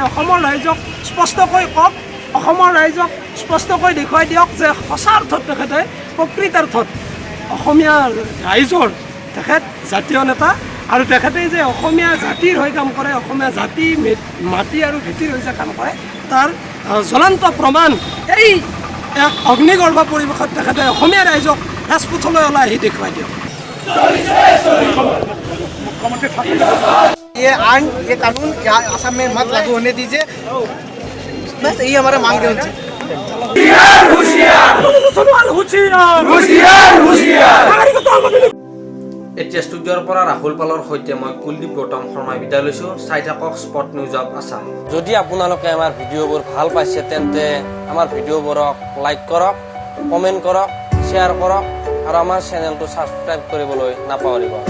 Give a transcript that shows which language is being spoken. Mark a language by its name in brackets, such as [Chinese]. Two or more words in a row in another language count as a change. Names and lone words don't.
[Assamese] অসমৰ ৰাইজক স্পষ্টকৈ কওক, অসমৰ ৰাইজক স্পষ্টকৈ দেখুৱাই দিয়ক যে সঁচা অৰ্থত তেখেতে প্ৰকৃতাৰ্থত অসমীয়া ৰাইজৰ তেখেত জাতীয় নেতা, আৰু তেখেতে যে অসমীয়া জাতিৰ হৈ কাম কৰে, অসমীয়া জাতি মাটি আৰু ভেটিৰ হৈ যে কাম কৰে, তাৰ জ্বলন্ত প্ৰমাণ এই এক অগ্নিগৰ্ভ পৰিৱেশত তেখেতে অসমীয়া ৰাইজক ৰাজপথলৈ ওলাই আহি দেখুৱাই দিয়ক। [Hindi] ये आइन, ये कानून यहाँ असम में मत लागू होने दीजिए, बस यही हमारा मांग है उनसे। [Assamese] এতিয়া ষ্টুডিঅ'ৰ পৰা ৰাহুল পালৰ সৈতে মই কুলদীপ গৌতম শৰ্মাই বিদায় লৈছোঁ। চাই থাকক স্পট নিউজ অফ আছাম। যদি আপোনালোকে আমাৰ ভিডিঅ'বোৰ ভাল পাইছে তেন্তে আমাৰ ভিডিঅ'বোৰক লাইক কৰক, কমেণ্ট কৰক, শ্বেয়াৰ কৰক, আৰু আমাৰ চেনেলটো ছাবস্ক্ৰাইব কৰিবলৈ নাপাহৰিব।